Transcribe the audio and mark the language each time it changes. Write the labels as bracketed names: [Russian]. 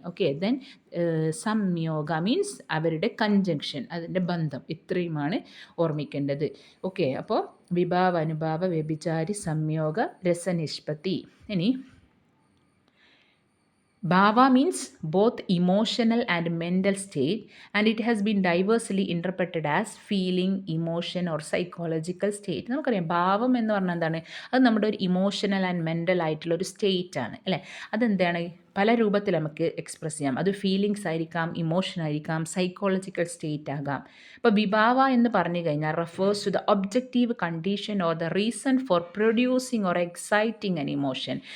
[Malayalam] Okay, then സംയോഗ means അവരുടെ conjunction, അതിൻ്റെ ബന്ധം. ഇത്രയുമാണ് ഓർമ്മിക്കേണ്ടത്. ഓക്കെ, അപ്പോൾ വിഭാവ, അനുഭാവ, വ്യഭിചാരി, സംയോഗ, രസനിഷ്പത്തി. ഇനി [English] Bhava means both emotional and mental state, and it has been diversely interpreted as feeling, emotion or psychological state. [Malayalam] നമുക്കറിയാം ഭാവം എന്ന് പറഞ്ഞാൽ എന്താണ്? അത് നമ്മുടെ ഒരു ഇമോഷണൽ ആൻഡ് മെൻ്റൽ ആയിട്ടുള്ള ഒരു സ്റ്റേറ്റ് ആണ് അല്ലേ? അതെന്താണ്? പല രൂപത്തിൽ നമുക്ക് എക്സ്പ്രസ് ചെയ്യാം. അത് ഫീലിങ്സ് ആയിരിക്കാം, ഇമോഷൻ ആയിരിക്കാം, സൈക്കോളജിക്കൽ സ്റ്റേറ്റ് ആകാം. ഇപ്പോൾ വിഭാവ എന്ന് പറഞ്ഞു കഴിഞ്ഞാൽ [English] Refers to the objective condition or the reason for producing or exciting an emotion.